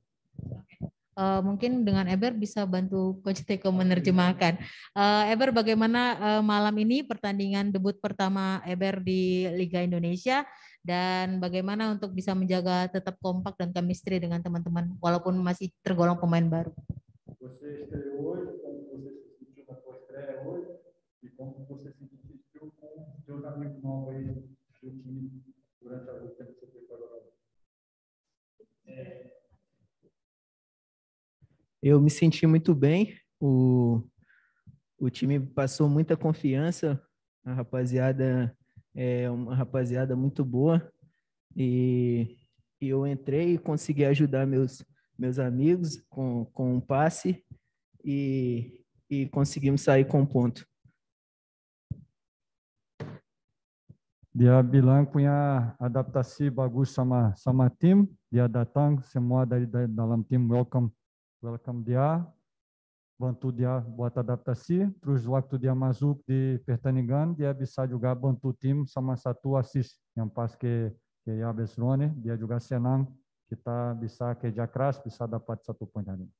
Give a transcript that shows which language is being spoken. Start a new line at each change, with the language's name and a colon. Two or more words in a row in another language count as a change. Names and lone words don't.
Indonesian: Mungkin dengan Eber bisa bantu Coach Teko menerjemahkan. Eber, bagaimana malam ini pertandingan debut pertama Eber di Liga Indonesia dan bagaimana untuk bisa menjaga tetap kompak dan chemistry dengan teman-teman walaupun masih tergolong pemain baru?
Portuguese: Você estreou hoje, como você se sentiu na sua estreia hoje e como você se sentiu com seus amigos novos aí do time durante o tempo que você preparou? Eu me senti muito bem, o time passou muita confiança, a rapaziada é uma rapaziada muito boa e eu entrei e consegui ajudar meus amigos com um passe e conseguimos sair com um ponto.
Indonesian: Dia bilang punya adaptasi bagus sama tim, dia datang semua dari dalam tim welcome dia, bantu dia buat adaptasi, terus waktu dia masuk di pertandingan, dia bisa juga bantu tim sama 1 assist yang pas ke Yabes Rone, dia juga senang kita bisa kerja keras, bisa dapat 1 poin hari ini.